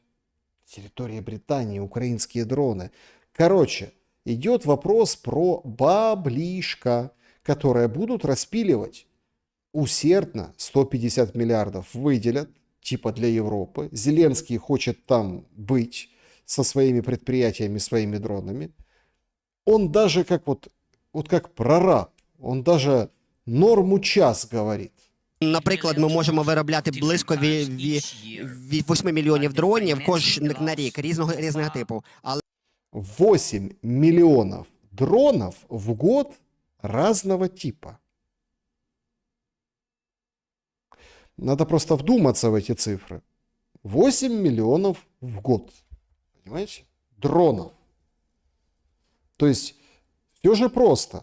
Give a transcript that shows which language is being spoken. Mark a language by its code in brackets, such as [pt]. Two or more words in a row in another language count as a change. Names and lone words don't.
[ru] Территория Британии, украинские дроны. Короче, идет вопрос про баблишко, которое будут распиливать усердно. 150 миллиардов выделят, типа для Европы. Зеленский хочет там быть со своими предприятиями, своими дронами. Он даже как вот как прораб, он даже норму час говорит. [uk] Наприклад, ми можемо виробляти близько 8 мільйонів дронів кожен на рік різного типу. Але [ru] 8 миллионов дронов в год разного типа. Надо просто вдуматься в эти цифры. 8 миллионов в год. Понимаете? Дронов. То есть, все же просто.